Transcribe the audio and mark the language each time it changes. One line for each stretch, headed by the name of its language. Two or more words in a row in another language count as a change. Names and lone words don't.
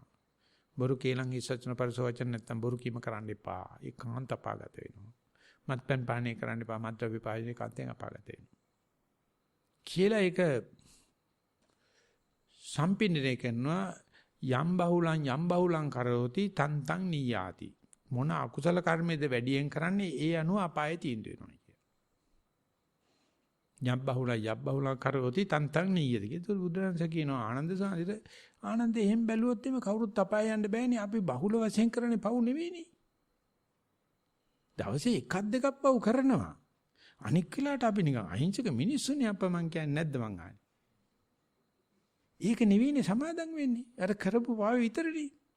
Sinhala: බොරු කේලම් හිස්සචන පරිසවචන නැත්තම් බොරු කීම කරන්න එපා. ඒකාන්ත අපාගත වෙනවා. මත්පැන් පානය කරන්න එපා. මත්ද්‍රව්‍ය පානය කාන්තෙන් අපාගත වෙනවා. කියලා ඒක සම්පින්නරේ කරනවා
Pali: යම් බහුලං කරෝති තන්තං නීයාති.
Sinhala: මොන අකුසල කර්මයේද වැඩියෙන් කරන්නේ ඒ අනුව අපායේ තීන්දුව වෙනවා කිය.
Pali: යම් බහුලං කරෝති තන්තං නීයති.
Sinhala: ඒක බුදුරජාණන් කියනවා ආනන්ද සාරිත ආනන්ද එහෙම බැලුවොත් එimhe කවුරුත් අපාය යන්න බෑනේ. අපි බහුල වශයෙන් කරන්නේ පව් නෙවෙයිනේ. දවසේ එකක් දෙකක් පව් කරනවා. අනික් වෙලාවට අපි නිකන් අහිංසක මිනිස්සුනේ අප්පා මං කියන්නේ නැද්ද මං ආන්නේ. ඒක නෙවෙයිනේ සමාදම් වෙන්නේ. අර කරපු පාව විතරනේ.